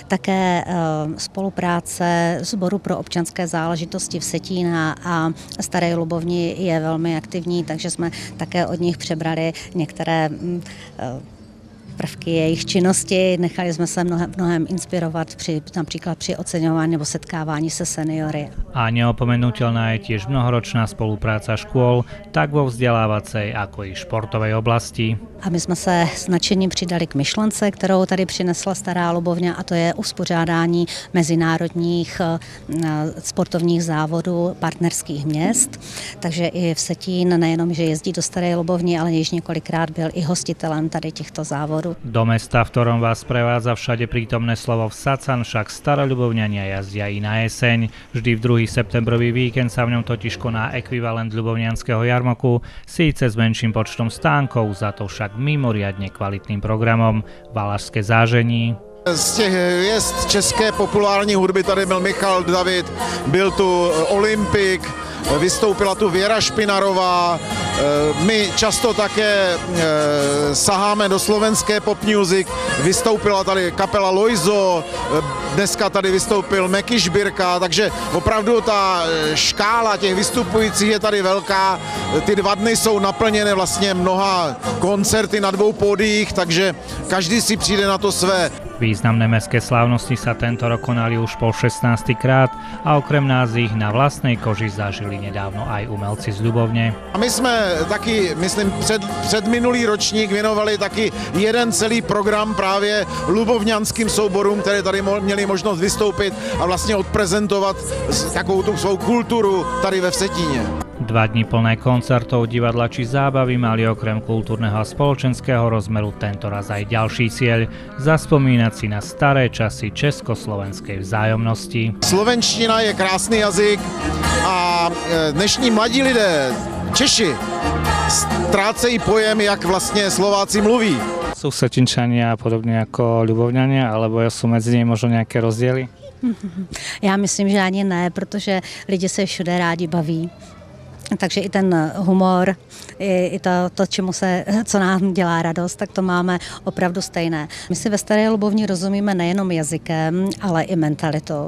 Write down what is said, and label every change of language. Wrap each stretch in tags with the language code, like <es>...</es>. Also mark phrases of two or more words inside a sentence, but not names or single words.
<cs>Také spolupráce Sboru pro občanské záležitosti Vsetína a Staré Ľubovni je velmi aktivní, takže jsme také od nich přebrali některé prvky jejich činnosti. Nechali jsme se mnohem inspirovat například při oceňování nebo setkávání se seniory.</cs> <sk>A neopomenuteľná je tiež mnohoročná spolupráca škôl, tak vo vzdelávacej ako i športovej oblasti.</sk> <cs>A my jsme se s nadšením přidali k myšlence, kterou tady přinesla Stará Lubovňa, a to je uspořádání mezinárodních sportovních závodů partnerských měst. Takže i Vsetín nejenom, že jezdí do Staré Lubovny, ale již několikrát byl i hostitelem tady těchto závodů.</cs> <sk>Do mesta, v ktorom vás prevádza všade prítomné slovo Vsacan, však Staroľubovňania jazdia i na jeseň. Vždy v 2. septembrový víkend sa v ňom totiž koná ekvivalent ľubovňanského jarmoku, síce s menším počtom stánkov, za to však mimoriadne kvalitným programom Valašské zážení.</sk> <cs>Z těch hvězd české populární hudby tady byl Michal David, byl tu Olympik, vystoupila tu Věra Špinarová. My často také saháme do slovenské</cs> <en>pop music,</en> <cs>vystoupila tady kapela Lojzo, dneska tady vystoupil Meky Žbirka, takže opravdu ta škála těch vystupujících je tady velká. Ty 2 dny jsou naplněné vlastně mnoha koncerty na 2 pódiích, takže každý si přijde na to své.</cs> <sk>Významné mestské slávnosti sa tento rok konali už po 16. krát a okrem nás ich na vlastnej koži zažili nedávno aj umelci z Ľubovne.</sk> <cs>A my jsme taky, myslím, před minulý ročník věnovali taky jeden celý program právě ľubovňanským souborům, které tady měli možnost vystoupit a vlastně odprezentovat takovou tu svou kulturu tady ve Vsetíně.</cs> <sk>2 dni plné koncertov, divadla či zábavy mali okrem kultúrneho a spoločenského rozmeru tentoraz aj ďalší cieľ – zaspomínať si na staré časy československej vzájomnosti.</sk> <cs>Slovenština je krásný jazyk a dnešní mladí lidé, Češi, ztrácejí pojem, jak vlastně Slováci mluví.</cs> <sk>Sú Vsetínčania podobne ako Ľubovňania, alebo sú medzi nimi možno nejaké rozdiely?</sk> <cs>Já myslím, že ani ne, protože lidi se všude rádi baví. Takže i ten humor, i to co nám dělá radost, tak to máme opravdu stejné. My si ve Staré Lubovni rozumíme nejenom jazykem, ale i mentalitou.</cs>